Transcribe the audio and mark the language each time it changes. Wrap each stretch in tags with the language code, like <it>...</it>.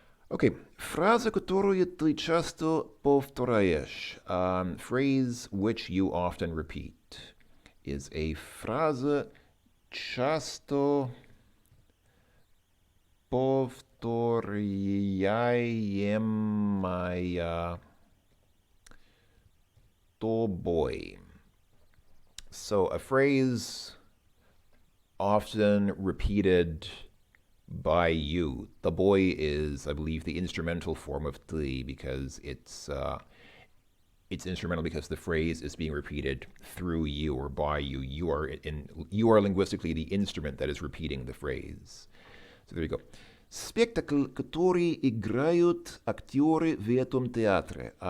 <ru>Okay, фраза, которую ты часто повторяешь,</ru> <en>phrase which you often repeat, is a</en> <ru>фраза часто повторяемая тобой.</ru> <en>So a phrase often repeated by you. The boy is, I believe, the instrumental form of ты because it's instrumental because the phrase is being repeated through you or by you. You are linguistically the instrument that is repeating the phrase. So there you go.</en> <ru>Спектакль, который играют актеры в этом театре.</ru>